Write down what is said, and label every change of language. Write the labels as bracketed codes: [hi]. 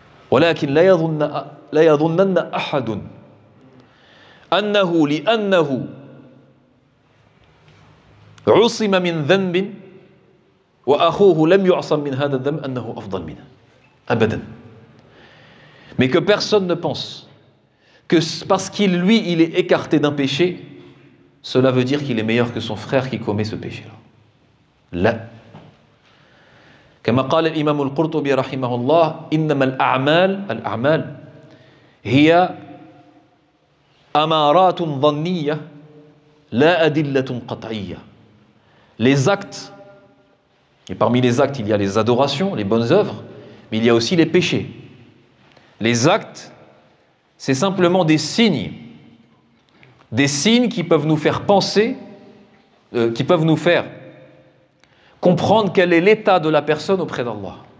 [ar] ولكن لا يظنن أحد أنه لأنه عصم من ذنب وأخوه لم يعصم من هذا الذنب أنه أفضل منه أبدا. [fr] Mais que personne ne pense que parce qu'il lui il est écarté d'un péché, cela veut dire qu'il est meilleur que son frère qui commet ce péché-là. [ar] لا. كما قال الإمام القرطبي رحمه الله إنما الأعمال هي أمارات ظنية لا أدلة قطعية. [fr] Les actes, et parmi les actes il y a les adorations, les bonnes œuvres, mais il y a aussi les péchés. Les actes, c'est simplement des signes qui peuvent nous faire penser, qui peuvent nous faire comprendre quel est l'état de la personne auprès d'Allah.